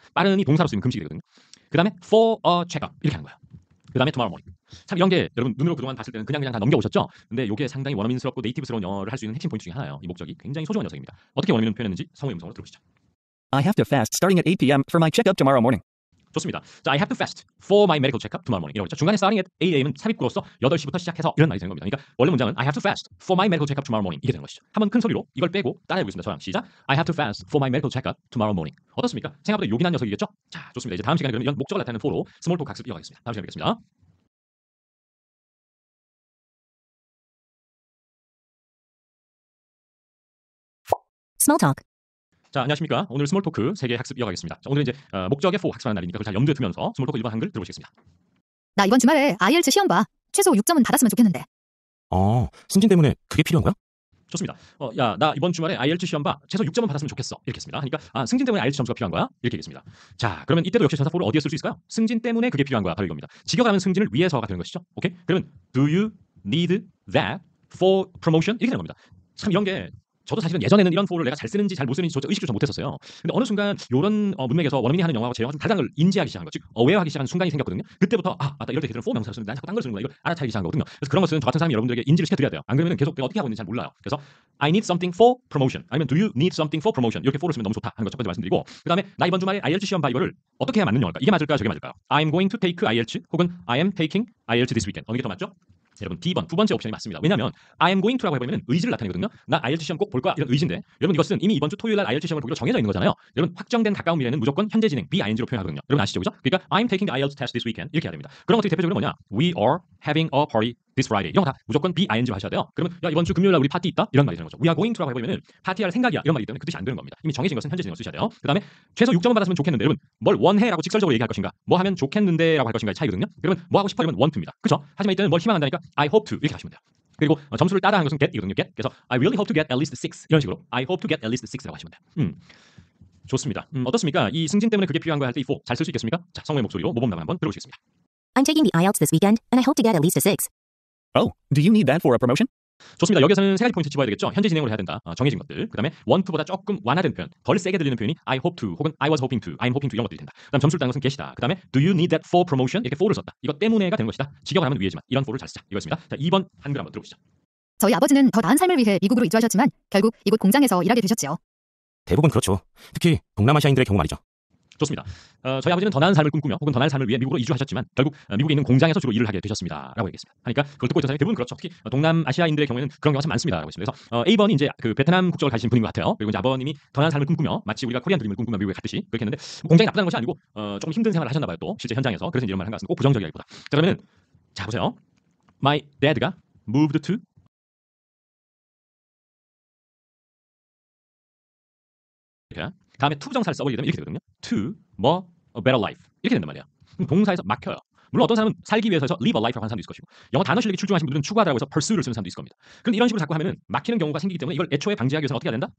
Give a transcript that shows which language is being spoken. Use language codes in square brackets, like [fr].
[ko] 빠른이 동사로 쓰이면 금식이 되거든요. 그 다음에 for a checkup 이렇게 하는 거예요. 그 다음에 tomorrow morning. 참 이런 게 여러분 눈으로 그동안 봤을 때는 그냥 다 넘겨오셨죠? 근데 이게 상당히 원어민스럽고 네이티브스러운 영어를 할 수 있는 핵심 포인트 중에 하나예요. 이 목적이 굉장히 소중한 녀석입니다. 어떻게 원어민은 표현했는지 성우의 음성으로 들어보시죠. [en] I have to fast starting at 8 p.m. for my checkup tomorrow morning. [ko] 좋습니다. [en] 자, I have to fast for my medical checkup tomorrow morning. 이라고 했죠. [ko] 중간에 starting at 8 a.m 은 삽입구로서 8시부터 시작해서 이런 말이 되는 겁니다. [en] 그러니까 원래 문장은 I have to fast for my medical checkup tomorrow morning 이게 되는 것이죠. [ko] 한번 큰 소리로 이걸 빼고 따라해보겠습니다. 저랑 시작. [en] I have to fast for my medical checkup tomorrow morning. [ko] 어떻습니까? 생각보다 요긴한 녀석이겠죠? 자, 좋습니다. 이제 다음 시간에 그러면 이런 목적을 나타내는 포로 스몰 토크 학습 이어가겠습니다. 다음 시간에 뵙겠습니다. [en] Small talk. [ko] 자, 안녕하십니까? 오늘 스몰 토크 세계 학습 이어가겠습니다. 자, 오늘은 이제 목적의 for 학습하는 날이니까 그걸 잘 염두에 두면서 스몰 토크 1번 한글 들어보시겠습니다. 나 이번 주말에 IELTS 시험 봐. 최소 6점은 받았으면 좋겠는데. 승진 때문에 그게 필요한 거야? 좋습니다. 야, 나 이번 주말에 IELTS 시험 봐. 최소 6점은 받았으면 좋겠어. 이렇게 했습니다. 그러니까 승진 때문에 IELTS 점수가 필요한 거야. 이렇게 얘기했습니다. 자, 그러면 이때도 역시 전사 for를 어디에 쓸 수 있을까요? 승진 때문에 그게 필요한 거야. 바로 이겁니다. 직역하면 승진을 위해서가 되는 것이죠. 오케이? [en] 그러면 do you need that for promotion? [ko] 이렇게 되는 겁니다. 참 이런 게 저도 사실은 예전에는 이런 for를 내가 잘 쓰는지 잘 못 쓰는지 조차 의식조차 못했었어요. 근데 어느 순간 이런 문맥에서 원어민이 하는 영어하고 제 영어가 좀 다른 걸 인지하기 시작한 거, 즉 어웨어하기 시작한 순간이 생겼거든요. 그때부터 맞다 이럴 때 걔들은 for 명사를 쓰는데 난 자꾸 딴 걸 쓰는구나 이걸 알아차리기 시작한 거거든요. 그래서 그런 것은 저 같은 사람이 여러분들에게 인지를 시켜드려야 돼요. 안 그러면 계속 내가 어떻게 하고 있는지 잘 몰라요. 그래서 I need something for promotion 아니면 do you need something for promotion 이렇게 for를 쓰면 너무 좋다 하는 거 첫 번째 말씀드리고 그 다음에 나 이번 주말에 IELTS 시험 봐 이거를 어떻게 해야 맞는 영어일까? 이게 맞을까요? 저게 맞을까요? [en] I'm going to take IELTS 혹은 I am taking IELTS this weekend 어느 게 더 맞죠? [ko] 여러분 D번 두 번째 옵션이 맞습니다. 왜냐하면 I am going to 라고 해버리면 의지를 나타내거든요. 나 IELTS 시험 꼭 볼 거야 이런 의지인데 여러분 이것은 이미 이번 주 토요일 날 IELTS 시험을 보기로 정해져 있는 거잖아요. 여러분 확정된 가까운 미래는 무조건 현재 진행 BING로 표현하거든요. 여러분 아시죠? 그죠? [en] 그러니까 I'm taking the IELTS test this weekend 이렇게 해야 됩니다. [ko] 그런 것들이 대표적으로 뭐냐? [en] We are having a party this Friday 이런 거 다 무조건 BING로 하셔야 돼요. [ko] 그러면 야 이번 주 금요일 날 우리 파티 있다 이런 말이 되는 거죠. We are going to 라고 해버리면 파티할 생각이야 이런 말이기 때문에 그 뜻이 안 되는 겁니다. 이미 정해진 것은 현재 진행을 쓰셔야 돼요. 그 다음에 최소 6점을 받았으면 좋겠는데 여러분 뭘 원해라고 직설적으로 얘기할 것인가 뭐 하면 좋겠는데라고 할 것인가의 차이거든요. 그러면 뭐 하고 싶어 이러면 want입니다. 그렇죠? 하지만 이때는 뭘 희망한다니까 I hope to 이렇게 하시면 돼요. 그리고 점수를 따라하는 것은 get이거든요. [en] get. 그래서 I really hope to get at least 6 이런 식으로 I hope to get at least 6라고 하시면 돼요. [ko] 좋습니다. 어떻습니까? 이 승진 때문에 그게 필요한 거야 할 때 이 for 잘 쓸 수 있겠습니까? 자, 성우의 목소리로 모범답안 한번 들어보시겠습니다. [en] I'm taking the IELTS this weekend, and I hope to get at least a 6. Oh, do you need that for a promotion? [ko] 좋습니다. 여기서는 세 가지 포인트 집어야 되겠죠. 현재 진행으로 해야 된다. 정해진 것들. 그다음에 want to보다 조금 완화된 표현, 덜 세게 들리는 표현이 I hope to 혹은 I was hoping to, I'm hoping to 이런 것들이 된다. 그다음 점수를 따는 것은 get이다. [en] 그다음에 do you need that for promotion 이렇게 for를 썼다. [ko] 이것 때문에가 되는 것이다. 직역을 하면 위에지만 이런 for를 잘 쓰자. 이거였습니다. 자, 2번 한글 한번 들어보시죠. 저희 아버지는 더 나은 삶을 위해 미국으로 이주하셨지만 결국 이곳 공장에서 일하게 되셨지요. 대부분 그렇죠. 특히 동남아시아인들의 경우 말이죠. 좋습니다. 저희 아버지는 더 나은 삶을 꿈꾸며 혹은 더 나은 삶을 위해 미국으로 이주하셨지만 결국 미국에 있는 공장에서 주로 일을 하게 되셨습니다라고 얘기했습니다. 그러니까 그걸 듣고 있던 사람이 대부분 그렇죠. 특히 동남아시아인들의 경우에는 그런 경우가 참 많습니다라고 했습니다. 그래서 A번이 이제 그 베트남 국적을 가지신 분인 것 같아요. 그리고 이제 아버님이 더 나은 삶을 꿈꾸며 마치 우리가 코리안 드림을 꿈꾸며 미국에 갔듯이 그렇게 했는데 공장이 나쁘다는 것이 아니고 조금 힘든 생활을 하셨나 봐요. 또 실제 현장에서 그래서 이런 말을 한 것 같습니다. 꼭 부정적이기보다. 자, 그러면 자 보세요. My dad가 moved to 이렇게 다음에 to 부정사를 써버리게 되면 이렇게 되거든요. [en] to more a better life 이렇게 된단 말이에요. [ko] 그럼 동사에서 막혀요. 물론 어떤 사람은 살기 위해서 live a life 라고 하는 사람도 있을 것이고 영어 단어 실력이 출중하신 분들은 추구하다고 해서 pursue를 쓰는 사람도 있을 겁니다. 그런데 이런 식으로 자꾸 하면은 막히는 경우가 생기기 때문에 이걸 애초에 방지하기 위해서 어떻게 해야 된다?